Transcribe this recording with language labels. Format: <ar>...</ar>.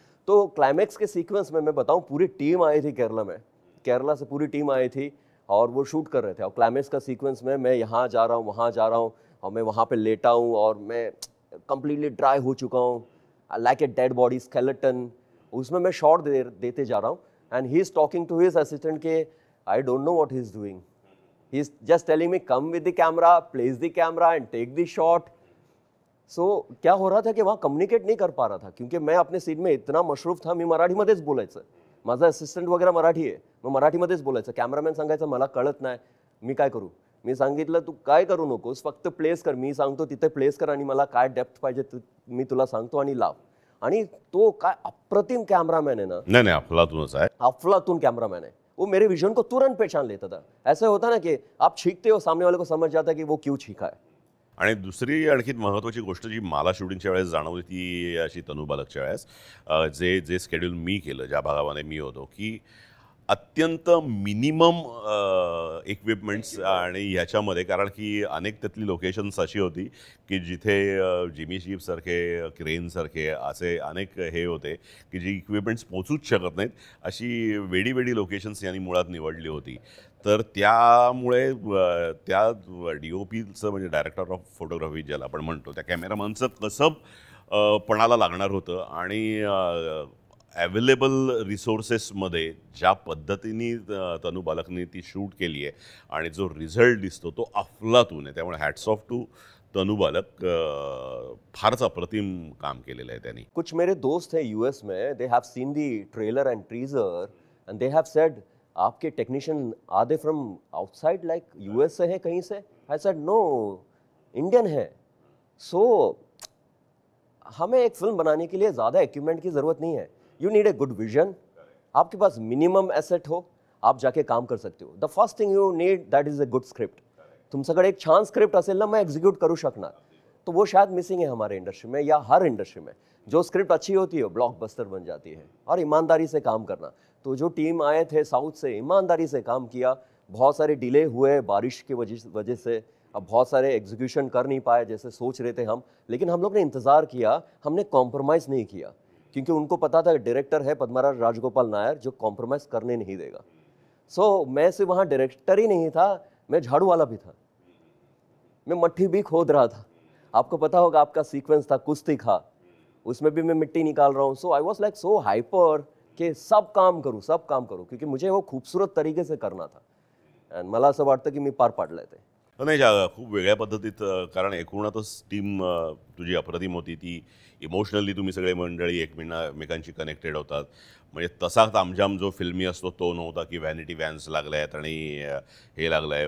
<hi>तो क्लाइमैक्स के सीक्वेंस में मैं बताऊं, पूरी टीम आई थी केरला में. केरला से पूरी टीम आई थी और वो शूट कर रहे थे. और क्लाइमैक्स का सीक्वेंस में मैं यहाँ जा रहा हूँ, वहाँ जा रहा हूँ, और मैं वहाँ पे लेटा हूँ और मैं कंप्लीटली ड्राई हो चुका हूँ,</hi> <en>Like a dead body skeleton.</en> <hi>उसमें मैं शॉट देते जा रहा हूँ.</hi> <en>And he is talking to his assistant के I don't know what he is doing. He is just telling me come with the camera, place the camera and take the shot.</en> <hi>So क्या हो रहा था कि वहाँ communicate नहीं कर पा रहा था, क्योंकि मैं अपने सीन में इतना मशरूफ था.</hi> <mr>मी मराठीमध्येच बोलायचं. माझा असिस्टंट वगैरे मराठी आहे, मग मराठीमध्येच बोलायचं. कॅमेरामॅन सांगायचं मला कळत नाही, मी काय करू. मी सांगितलं तू काय करू नकोस, फक्त प्लेस कर. मी सांगतो तिथे प्लेस कर आणि मला काय डेप्थ पाहिजे मी तुला सांगतो आणि लाव. आणि तो काय अप्रतिम कैमरामैन</mr> <hi>है ना. नहीं अफलातून है, अफलातून कैमरामैन है. वो मेरे विजन को तुरंत पहचान लेता था. ऐसे होता ना कि आप छींकते हो, सामने वाले को समझ जाता है कि वो क्यों छींका है.</hi> <mr>आणि दुसरी आणखी महत्त्वाची गोष्ट जी मला शूटिंगच्या वेळेस जाणवली ती अशी तनू बालकच्या वेळेस, जे स्केड्यूल मी केलं, ज्या भागामध्ये मी होतो, की अत्यंत मिनिमम इक्विपमेंट्स आणि ह्याच्यामध्ये, कारण की अनेक त्यातली लोकेशन्स अशी होती की जिथे जिमी शीपसारखे, क्रेनसारखे असे अनेक हे होते की जी इक्विपमेंट्स पोचूच शकत नाहीत, अशी वेडी लोकेशन्स यांनी मुळात निवडली होती. तर त्यामुळे त्या DOPचं म्हणजे डायरेक्टर ऑफ फोटोग्राफी ज्याला आपण म्हणतो, त्या कॅमेरामॅनचं कसं पणाला लागणार होतं आणि अवेलेबल रिसोर्सेसमध्ये ज्या पद्धतीने तनू बालकने ती शूट केली आहे आणि जो रिझल्ट दिसतो तो अफलातून आहे. त्यामुळे</mr> <en>hats off to</en> <mr>तनू बालक. फारच अप्रतिम काम केलेलं आहे त्यांनी.</mr> <hi>कुछ मेरे दोस्त हैं US में,</hi> <en>they have seen the trailer and teaser and they have said आपके technician are they from outside, like</en> <hi>US से है कहीं से.</hi> <en>I said no,</en> <hi>इंडियन है. सो हमें एक फिल्म बनाने के लिए ज़्यादा इक्विपमेंट की ज़रूरत नहीं है.</hi> <en>You need a good vision.</en> <hi>आपके पास मिनिमम एसेट हो, आप जाके काम कर सकते हो.</hi> <en>The first thing you need that is a good script.</en> <mr>तुमच्याकडे एक छान स्क्रिप्ट असेल ना, मैं एक्झिक्यूट करू शकणार.</mr> <hi>तो वो शायद मिसिंग है हमारे इंडस्ट्री में या हर इंडस्ट्री में. जो स्क्रिप्ट अच्छी होती है ब्लॉकबस्टर बन जाती है. और ईमानदारी से काम करना. तो जो टीम आए थे साउथ से, ईमानदारी से काम किया. बहुत सारे डिले हुए बारिश की वजह से, अब बहुत सारे एग्जीक्यूशन कर नहीं पाए जैसे सोच रहे थे हम, लेकिन हम लोग ने इंतज़ार किया, हमने कॉम्प्रोमाइज़ नहीं किया, क्योंकि उनको पता था डायरेक्टर है पद्मराज राजगोपाल नायर जो कॉम्प्रोमाइज़ करने नहीं देगा. सो मैं सिर्फ वहाँ डायरेक्टर ही नहीं था, मैं झाड़ू वाला भी था. मैं मट्ठी भी खोद रहा था. आपको पता होगा, आपका सीक्वेंस था कुश्ती का, उसमें भी मैं मिट्टी निकाल रहा हूँ.</hi> <en>so I was like so hyper</en> <hi>कि सब काम करूँ क्योंकि मुझे वो खूबसूरत तरीके से करना था.</hi> <mr>आणि मला असं वाटतं की मी पार पाडलंय ते. नाही खूप वेगळ्या पद्धतीत कारण एकूणातच टीम तुझी अप्रतिम होती. ती इमोशनली तुम्ही सगळे मंडळी एकमेकांशी कनेक्टेड होतात. म्हणजे तसा तामझाम जो फिल्मी असतो तो नव्हता की व्हॅनिटी व्हॅन्स लागल्या आहेत आणि हे लागलं आहे.</mr>